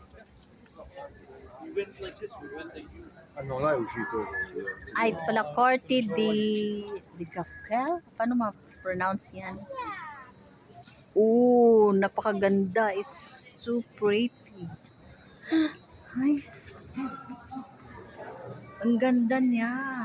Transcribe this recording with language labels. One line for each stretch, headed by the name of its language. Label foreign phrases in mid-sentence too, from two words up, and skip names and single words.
Italian: Ah, non là è uscito.
Filipino: Ay, ito pala, Corte de Cafel? Paano ma-pronounce yan? Oh, napakaganda.
English: It's so pretty.
Filipino: Ay, ang ganda niya.